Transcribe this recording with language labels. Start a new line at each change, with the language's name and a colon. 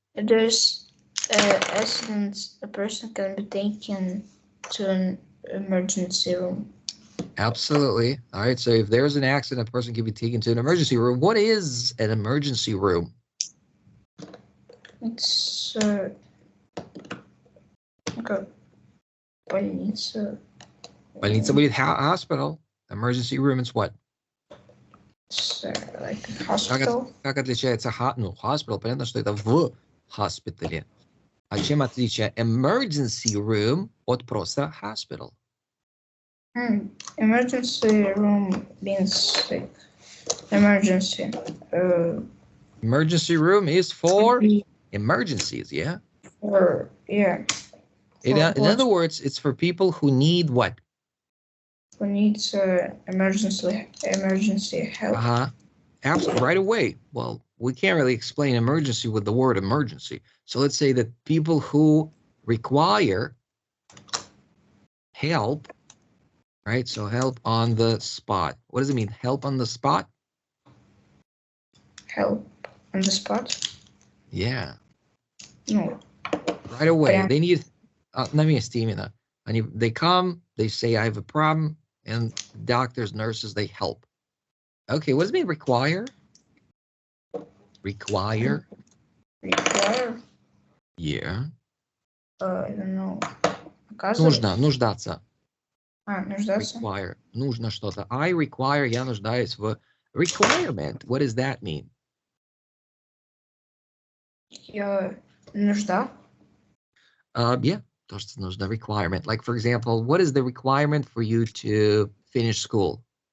English: If there's an accident, a person can be taken to an emergency room. Absolutely. All right. So if there's an accident, a person can be taken to an emergency room. What is an emergency room? It's like a больница.
Russian: Больница будет hospital.
English: Emergency room is what? It's like a hospital.
Russian: Как отличается hospital? Понятно, что это в hospital. А чем отличие emergency room от просто hospital?
English: Emergency room means like emergency. Emergency room is for emergencies, yeah? Yeah. In other words, it's for people who need what? Who needs emergency help. Absolutely, right away. Well, we can't really explain emergency with the word emergency. So let's say that people who require help, right? So help on the spot. What does it mean? Help on the spot? Help on the spot? Yeah. No. Right away. They need,
Russian: на месте именно.
English: They come, they say, I have a problem, and doctors, nurses, they help. Okay, what does it mean require? Require? Require? Yeah. I don't know.
Russian: Нуждаться. Нуждаться? Require. Нужно что-то.
English: I require,
Russian: я нуждаюсь в requirement.
English: What does that mean?
Russian: Нужда? Yeah, то, что нужно, requirement.
English: Like, for example, what is the requirement for you to finish school?